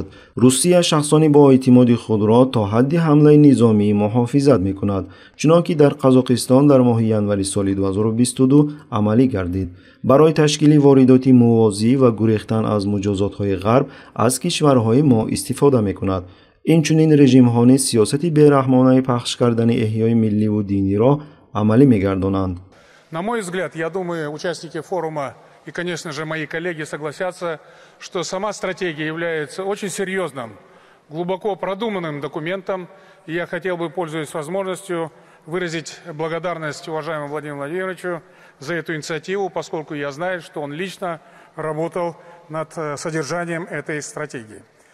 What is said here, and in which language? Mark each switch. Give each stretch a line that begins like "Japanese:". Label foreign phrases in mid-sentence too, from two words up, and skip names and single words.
Tajik: Русия шахсони бо эътимоди худро то ҳадди ҳамлаи низомӣ муҳофизат мекунад, чуно ки дар Қазоқистон дар моҳи январи соли 2022 амалӣ гардид. барои ташкили воридоти мувозӣ ва гурехтан аз муҷозотҳои ғарб аз кишварҳои мо истифода мекунад. инчунин режимҳо низ сиёсати бераҳмонаи пахш кардани эҳёи милливу диниро амалӣ мегардонанд.
Russian: На мой взгляд, я думаю, участники форума и, конечно же, мои коллеги согласятся, что сама стратегия является очень серьезным, глубоко продуманным документом. И я хотел бы, пользуясь возможностью, выразить благодарность уважаемому Владимиру Владимировичу за эту инициативу, поскольку я знаю, что он лично работал над содержанием этой стратегии.